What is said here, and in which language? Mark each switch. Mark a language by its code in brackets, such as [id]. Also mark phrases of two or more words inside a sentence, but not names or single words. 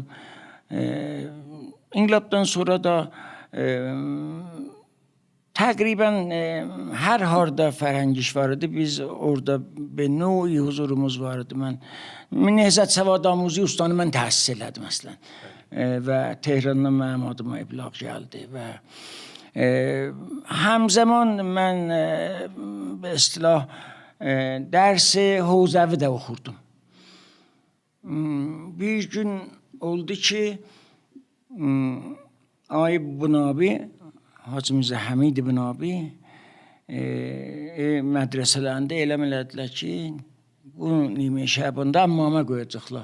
[az] İnqilabdan sonra da təqribən hər harda fərhəngi iş var idi. Biz orada bir növ huzurumuz var idi. Mən Nehzət Səvad Amuzi ustanı mən təhsis elədim əslən. Və Tehrandan mənim adıma iblag gəldi və həmzəman mən [fa] به اصطلاح درس حوزوی [az] də oxurdum. Bir gün oldu ki Ayıb Bunabi, Hacı Mirzə Həmid Bunabi mədrəsələrində elam elədilər ki, bu Nimi Şəbanda əmmamə qoyacaqlar.